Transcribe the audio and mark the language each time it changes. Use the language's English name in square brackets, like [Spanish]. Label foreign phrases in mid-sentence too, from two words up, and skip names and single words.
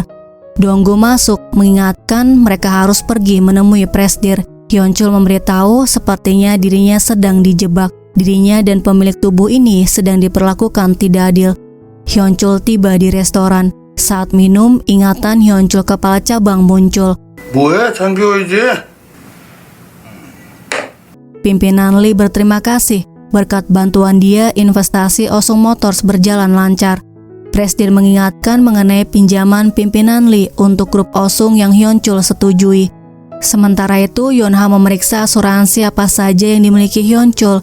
[Indonesian] Donggu masuk mengingatkan mereka harus pergi menemui Presdir. Hyunchul memberitahu sepertinya dirinya sedang dijebak. Dirinya dan pemilik tubuh ini sedang diperlakukan tidak adil. Hyunchul tiba di restoran. Saat minum, ingatan Hyunchul kepala cabang muncul. [Korean] 뭐해, 장기호 이제? [Indonesian] Pimpinan Lee berterima kasih. Berkat bantuan dia, investasi Osung Motors berjalan lancar. Presdir mengingatkan mengenai pinjaman pimpinan Lee untuk grup Osung yang Hyunchul setujui. Sementara itu, Yonha memeriksa asuransi apa saja yang dimiliki Hyunchul.